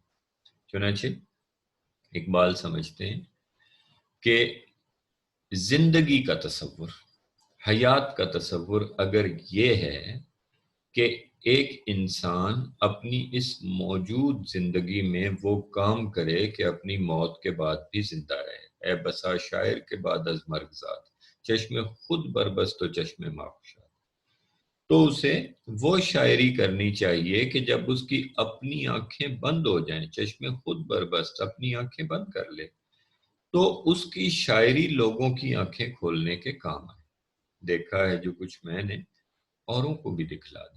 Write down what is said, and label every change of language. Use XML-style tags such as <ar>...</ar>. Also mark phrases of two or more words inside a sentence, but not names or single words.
<ur>چنانچہ اقبال سمجھتے ہیں کہ زندگی کا تصور، حیات کا تصور اگر یہ ہے کہ ایک انسان اپنی اس موجود زندگی میں وہ کام کرے کہ اپنی موت کے بعد بھی زندہ رہے،</ur> <fa>اے بسا شاعر کے بعد از مرگ زاد، چشم خود بربست و چشم معشوق،</fa> <ur>تو اسے وہ شاعری کرنی چاہیے کہ جب اس کی اپنی آنکھیں بند ہو جائیں،</ur> <fa>چشم خود بربست،</fa> <ur>اپنی آنکھیں بند کر لے، تو اس کی شاعری لوگوں کی آنکھیں کھولنے کے کام آئے۔ دیکھا ہے جو کچھ میں نے، اوروں کو بھی دکھلا دے۔</ur>